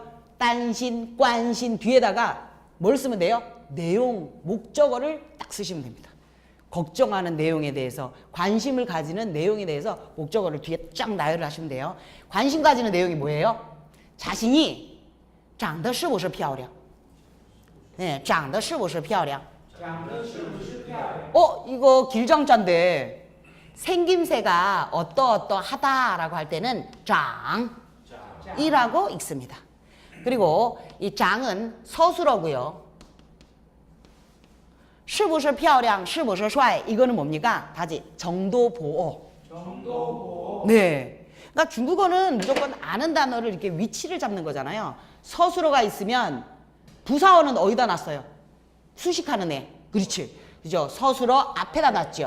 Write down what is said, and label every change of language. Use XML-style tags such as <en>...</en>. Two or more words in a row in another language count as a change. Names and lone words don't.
<ko>딴신, 관신 뒤에다가 뭘 쓰면 돼요? 내용, 목적어를 딱 쓰시면 됩니다. 걱정하는 내용에 대해서, 관심을 가지는 내용에 대해서 목적어를 뒤에 쫙 나열을 하시면 돼요. 관심 가지는 내용이 뭐예요?</ko> <zh>자신이 长得是不是漂亮? 네, 长得是不是漂亮? 长得是不是漂亮，</zh> <ko>이거 길장자인데 생김새가 어떠어떠하다라고 할 때는 장이라고 읽습니다. 그리고 이 장은 서술어고요.</ko> <zh>是不是漂亮,是不是帅</zh> <ko>이거는 뭡니까? 다지 정도보어. 정도보 네. 그러니까 중국어는 무조건 아는 단어를 이렇게 위치를 잡는 거잖아요. 서술어가 있으면 부사어는 어디다 놨어요? 수식하는 애. 그렇지. 그죠? 서술어 앞에다 놨죠.</ko>